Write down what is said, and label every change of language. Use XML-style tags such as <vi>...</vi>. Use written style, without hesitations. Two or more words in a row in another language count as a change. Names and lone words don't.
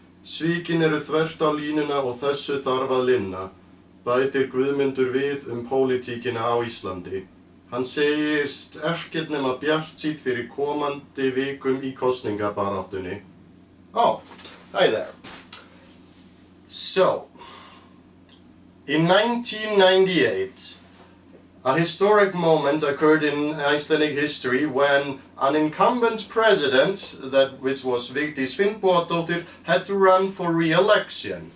<is>Svikin eru þvert á línuna og þessu þarf að linna, bætir Guðmundur við pólitíkina á Íslandi. Hann segist ekkert nema bjartsýnn fyrir komandi vikum í kosningabaráttunni.</is> <en>Oh, hi there. So, in 1998, a historic moment occurred in Icelandic history when an incumbent president, which was Vigdís Finnbogadóttir, had to run for re-election.</en>